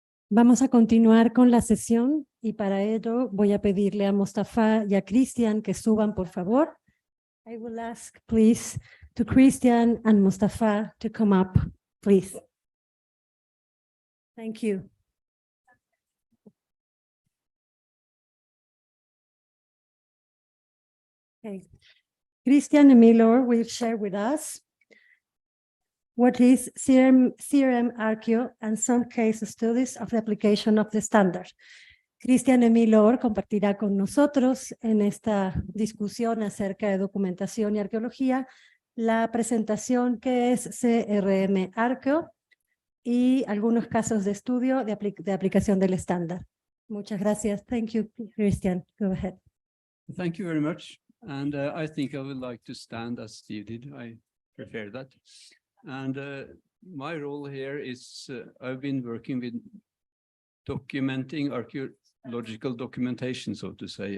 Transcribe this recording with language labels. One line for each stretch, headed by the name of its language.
Spanish: Vamos a continuar con la sesión y para ello voy a pedirle a Mustafa y a Christian que suban, por favor.
English: I will ask, please, to Christian and Mustafa to come up, please. Thank you. Okay. Christian Emilor will share with us what is CRM Archeo and some case studies of the application of the standard.
Spanish: Christian Emilor compartirá con nosotros en esta discusión acerca de documentación y arqueología la presentación que es CRM Archeo y algunos casos de estudio de aplicación del estándar. Muchas gracias.
English: Thank you, Christian. Go ahead. Thank you very much. And I think I would like to stand as Steve did. I prefer that. And my role here is I've been working with documenting archaeological documentation, so to say.